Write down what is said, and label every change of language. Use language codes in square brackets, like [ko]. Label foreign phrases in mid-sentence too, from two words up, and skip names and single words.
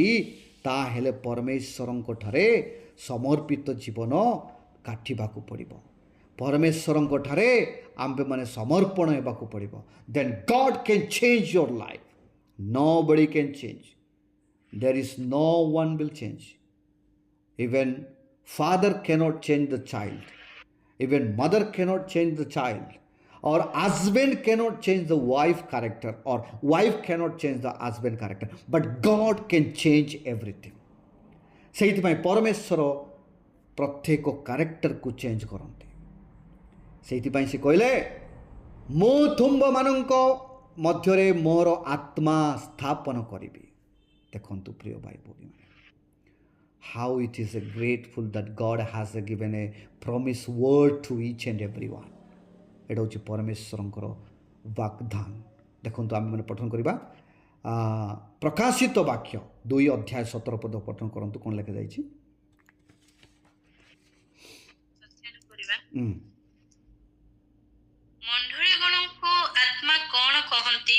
[or] ତାହେଲେ ପରମେଶ୍ୱରଙ୍କ ଠାରେ ସମର୍ପିତ ଜୀବନ କାଟିବାକୁ ପଡ଼ିବ, ପରମେଶ୍ୱରଙ୍କ ଠାରେ ଆମ୍ଭେମାନେ ସମର୍ପଣ ହେବାକୁ ପଡ଼ିବ। [en] Then God can change your life. Nobody can change. there is no one will change. Even father cannot change the child. Even mother cannot change the child. Or husband cannot change the wife character, or wife cannot change the husband character. But God can change everything. [or] ସେଇଥିପାଇଁ ପରମେଶ୍ୱର ପ୍ରତ୍ୟେକ କ୍ୟାରେକ୍ଟରକୁ ଚେଞ୍ଜ କରନ୍ତି। ସେଇଥିପାଇଁ ସେ କହିଲେ, ମୁଁ ତୁମ୍ଭମାନଙ୍କ ମଧ୍ୟରେ ମୋର ଆତ୍ମା ସ୍ଥାପନ କରିବି। ଦେଖନ୍ତୁ ପ୍ରିୟ ଭାଇ ଭଉଣୀମାନେ, [en] how it is a grateful that God has given a promise word to each and every one. [or] ଏଇଟା ହେଉଛି ପରମେଶ୍ୱରଙ୍କର ବାଗ୍ଦାନ। ଦେଖନ୍ତୁ ଆମେମାନେ ପଠନ କରିବା ପ୍ରକାଶିତ ବାକ୍ୟ 2:17 ପଠନ କରନ୍ତୁ। କ'ଣ ଲେଖାଯାଇଛି? ମଣ୍ଡଳୀ ଗଣଙ୍କୁ ଆତ୍ମା କ'ଣ କହନ୍ତି?